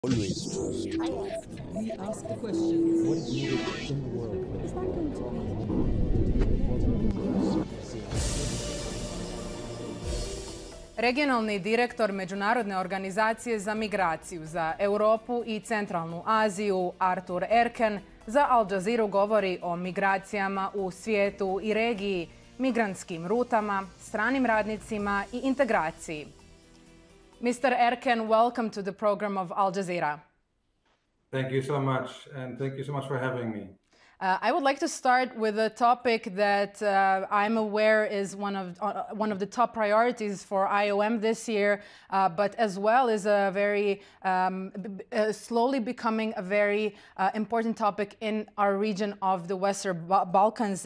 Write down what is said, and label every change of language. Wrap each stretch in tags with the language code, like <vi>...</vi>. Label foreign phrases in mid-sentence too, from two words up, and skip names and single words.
<en>Always trust. We ask the questions. What is needed in the world?</en> <hr>Regionalni direktor Međunarodne organizacije za migraciju za Europu i Centralnu Aziju, Erken, za Al Jazeeru govori o migracijama u svijetu i regiji, migrantskim rutama, stranim radnicima i integraciji.</hr> <en>Mr. Erken, welcome to the program of Al Jazeera. Thank you so much, and thank you so much for having me. I would like to start with a topic that I'm aware is one of the top priorities for IOM this year, but as well is a very slowly becoming a very important topic in our region of the Western Balkans.</en>